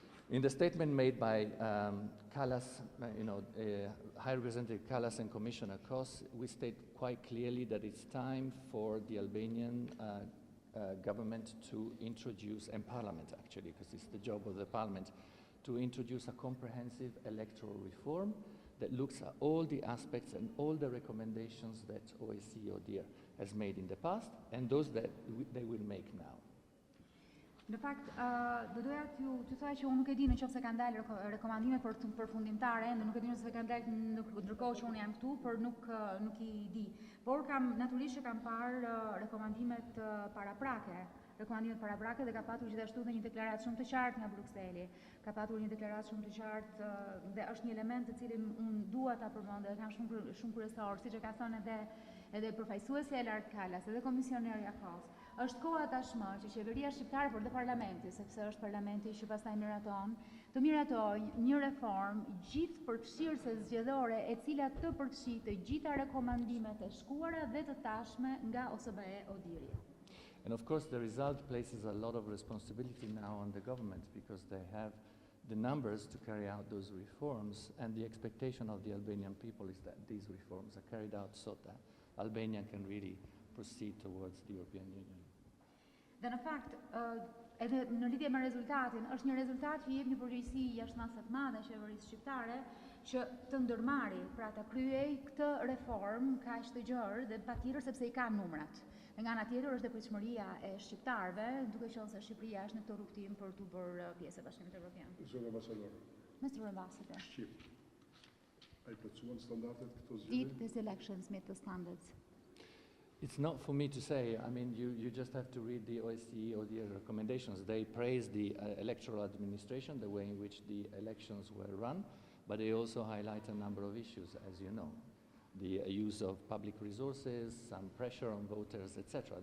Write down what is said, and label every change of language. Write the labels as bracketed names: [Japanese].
[English] In the statement made by Kallas, High Representative Kallas and Commissioner Kos, we state quite clearly that it's time for the Albanian government to introduce, and parliament actually, because it's the job of the parliament, to introduce a comprehensive electoral reform that looks at all the aspects and all the recommendations that OSCE ODIHR has made in the past and those that they will make now. [Albanian] Në fakt, do doja t'ju thoj që unë nuk e di në qoftë se kanë dalë rekomandimet përfundimtare, nuk e di nëse kanë dalë ndërkohë që unë jam këtu, por nuk I di. Por natyrisht që kam parë rekomandimet paraprake. Rekomandimet paraprake dhe ka patur gjithashtu dhe një deklaratë shumë të qartë nga Brukseli. Ka patur një deklaratë shumë të qartë dhe është një element të cilin unë dua ta përmend dhe kam shumë kryesor, siç e ka thënë edhe përfaqësuesja e lartë Kallas, edhe komisionerja Kos. Është koha tashmë që qeveria shqiptare por dhe parlamenti, sepse është parlamenti që pastaj miraton, të miratojë një reformë gjithëpërfshirëse zgjedhore e cila të përfshijë të gjitha rekomandimet e shkuara dhe të tashme nga OSBE ODIHR-i. [English] And of course the result places a lot of responsibility now on the government because they have the numbers to carry out those reforms, and the expectation of the Albanian people is that these reforms are carried out so that Albania can really proceed towards the European Union. [Albanian] Dhe në fakt, edhe në lidhje me rezultatin, është një rezultat që jep një përgjegjësi jashtëmase të madhe qeverisë shqiptare që të ndërmarrë, pra ta kryej këtë reformë kaq të gjerë dhe patjetër sepse I ka numrat. Nga ana tjetër është dhe pritshmëria e shqiptarëve, duke qenë se Shqipëria është në këtë rrugëtim për të bërë pjesë e Bashkimit Evropian. Zona Ambassador. [English] Mr. Ambassador. [Albanian] Shqip. Ai plotësuan standardet këto zgjedhje? [English] Did these elections meet the standards? It's not for me to say. I mean, you just have to read the OSCE ODIHR recommendations. They praise the electoral administration, the way in which the elections were run, but they also highlight a number of issues, as you know. The use of public resources, some pressure on voters, etc.